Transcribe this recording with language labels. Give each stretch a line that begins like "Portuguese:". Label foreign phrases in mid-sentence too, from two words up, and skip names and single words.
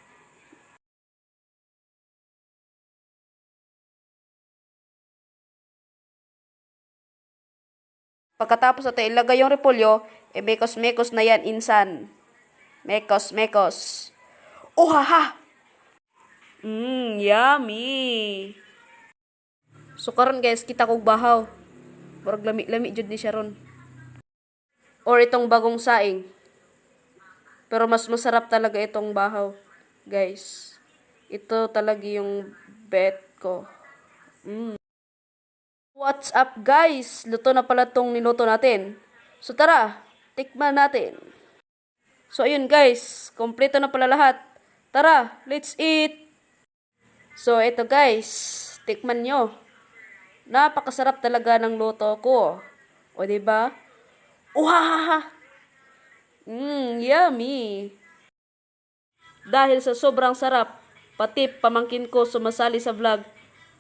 Filipino: Pagkatapos natin ilagay yung repolyo, mekos-mekos na yan insan. Mekos-mekos. Uhaha! Yummy!
Cebuano: So karon guys, kita kog bahaw. Murag lami-lami jud ni siya ron.
Filipino: Or itong bagong saing. Pero mas masarap talaga itong bahaw, guys. Ito talaga yung bet ko.
English: What's up guys?
Filipino: Luto na pala tong niluto natin. So tara, tikman natin. So ayun guys, kompleto na pala lahat. Tara,
English: let's eat!
Filipino: So ito guys, tikman nyo. Napakasarap talaga ng luto ko. O diba? Uhahaha! Yummy! Dahil sa sobrang sarap, pati pamangkin ko sumasali sa vlog.